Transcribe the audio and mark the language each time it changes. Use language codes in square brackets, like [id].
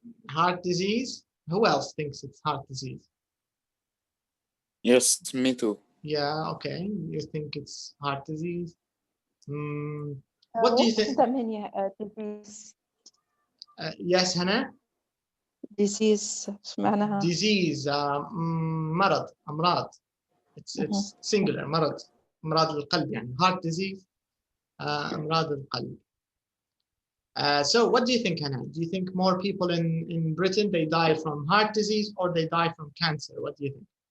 [en] Heart disease? Who else thinks it's heart disease? Yes, me too. Yeah, okay. You think it's heart disease? What do you think? disease. Yes, Hannah? [ar] Disease معناها Disease, مرض, أمراض. [en] It's singular, مرض. [ar] أمراض القلب يعني. [en] Heart disease, [ar] أمراض القلب. [en] So what do you think, Hannah? Do you think more people in Britain, they die from heart disease or they die from cancer? What do you think?